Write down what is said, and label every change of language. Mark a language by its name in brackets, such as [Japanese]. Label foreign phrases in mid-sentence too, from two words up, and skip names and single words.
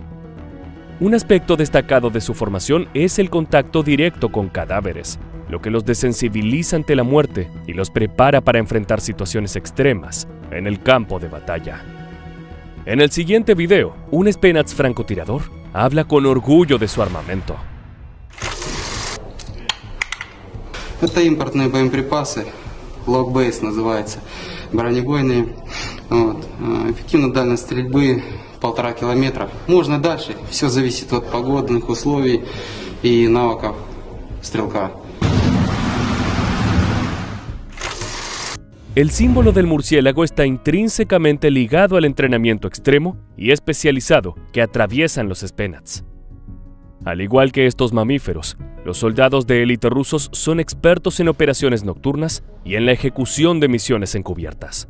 [Spanish] Un aspecto destacado de su formación es el contacto directo con cadáveres, lo que los desensibiliza ante la muerte y los prepara para enfrentar situaciones extremas en el campo de batalla. En el siguiente video, un Spetsnaz francotirador habla con orgullo de su armamento. [Russian] Это импортные боеприпасы Лог-бейс называется, бронебойные. Вот. Эффективная дальность стрельбы 1,5 километра. Можно дальше, все зависит от погодных условий и навыков стрелка. [Spanish] El símbolo del murciélago está intrínsecamente ligado al entrenamiento extremo y especializado que atraviesan los Spetsnaz. Al igual que estos mamíferos, los soldados de élite rusos son expertos en operaciones nocturnas y en la ejecución de misiones encubiertas.